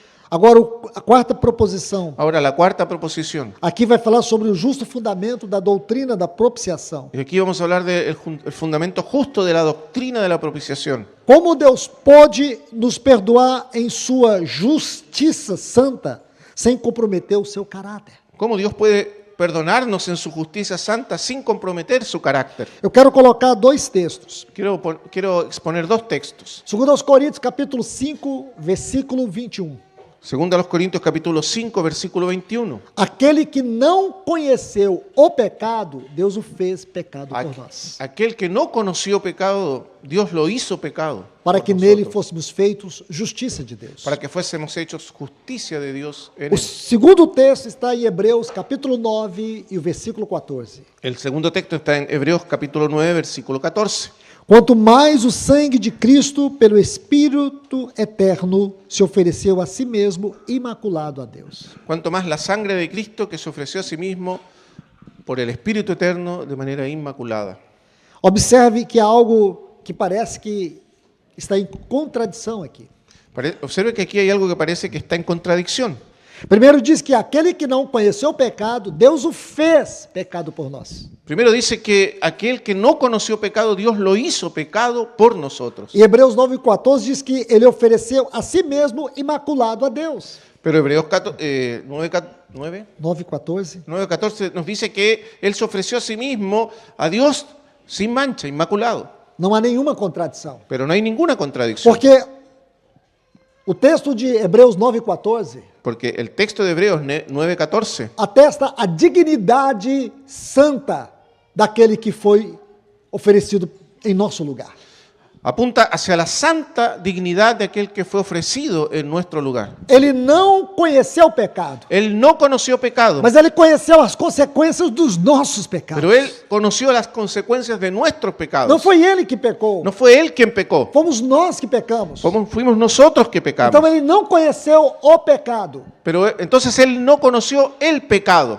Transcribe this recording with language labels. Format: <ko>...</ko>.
<pt>Agora, a quarta proposição.</pt> <es>Ahora, la cuarta proposición.</es> <pt>Aqui vai falar sobre o justo fundamento da doutrina da propiciação.</pt> <es>Y aquí vamos a hablar del fundamento justo de la doctrina de la propiciación.</es> <pt>Como Deus pode nos perdoar em sua justiça santa, sem comprometer o seu caráter?</pt> <es>¿Cómo Dios puede perdonarnos en su justicia santa sin comprometer su carácter?</es> <pt>Eu quero colocar dois textos.</pt> <es>Quiero exponer dos textos.</es> <pt>Segundo aos Coríntios, capítulo 5, versículo 21.</pt> <es>Segundo a los Corintios capítulo 5, versículo 21.</es> <pt>Aquele que não conheceu o pecado, Deus o fez pecado por nós.</pt> <es>Aquel que no conoció pecado, Dios lo hizo pecado.</es> <pt>Para</pt> <es>por</es> <pt>que nele</pt> <es>nosotros,</es> <pt>fôssemos feitos justiça de Deus.</pt> <es>para que fuésemos hechos justicia de Dios en</es> <pt>O</pt> <es>él.</es> <pt>segundo texto está em Hebreus, capítulo 9 e o versículo 14.</pt> <es>El segundo texto está en Hebreos capítulo 9, versículo 14.</es> <pt>Quanto mais o sangue de Cristo, pelo Espírito eterno, se ofereceu a si mesmo, imaculado a Deus.</pt> <es>Cuanto más la sangre de Cristo que se ofreció a sí mismo por el Espíritu Eterno de manera inmaculada.</es> <pt>Observe que há algo que parece que está em contradição aqui.</pt> <es>Observe que aquí hay algo que parece que está en contradicción.</es> <pt>Primeiro diz que aquele que não conheceu o pecado, Deus o fez pecado por nós.</pt> <es>Primero dice que aquel que no conoció pecado, Dios lo hizo pecado por nosotros.</es> <pt>E Hebreus 9:14 diz que ele ofereceu a si mesmo imaculado a Deus.</pt> <es>Pero Hebreos 9:14 9:14. nos dice que Él se ofreció a sí mismo a Dios sin mancha, inmaculado.</es> <pt>Não há nenhuma contradição.</pt> <es>Pero no hay ninguna contradicción.</es> <pt>Porque o texto de Hebreus 9:14</pt> <es>Porque el texto de Hebreos 9:14</es> <pt>atesta a dignidade santa daquele que foi oferecido em nosso lugar.</pt> <es>Apunta hacia la santa dignidad de aquel que fue ofrecido en nuestro lugar.</es> <pt>Ele não conheceu o pecado,</pt> <es>Él no conoció pecado,</es> <pt>mas ele conheceu as consequências dos nossos pecados.</pt> <es>pero él conoció las consecuencias de nuestros</es> <pt>Não</pt> <es>pecados.</es> <pt>foi ele que pecou,</pt> <es>No fue él quien pecó,</es> <pt>fomos nós que pecamos.</pt> <es>fuimos nosotros que pecamos.</es> <pt>Então ele não conheceu o pecado</pt> <es>Pero entonces él no conoció el pecado</es>